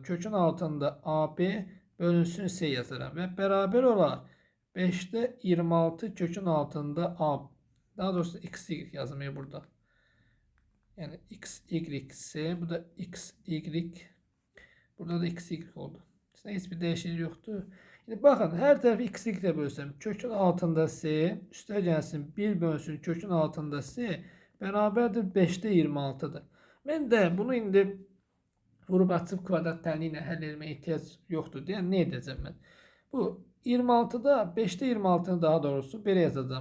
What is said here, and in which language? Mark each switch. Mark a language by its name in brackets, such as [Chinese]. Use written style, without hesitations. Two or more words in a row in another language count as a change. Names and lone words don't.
[Azerbaijani] Kökün altında AB bölünsün C yazaram. Və bərabər olar 5'də 26 kökün altında A. Daha doğrusu x, y yazmayı burada. Yəni x, y, C. Bu da x, y. Burada da x, y oldu. [Turkish] Hiçbir değişiklik yoktu. Şimdi bakın, her tarafı x, y ile bölsem. [Azerbaijani] Kökün altında C. Üstə gəlsin 1 bölsün kökün altında C. Bərabərdir 5'də 26'dır. Mən də bunu indi vurub açıb kvadrat tənliyi ilə həll etməyə ehtiyac yoxdur deyə nə edəcəm mən? Bu 26'da 5'də 26'nı daha doğrusu belə yazacağım.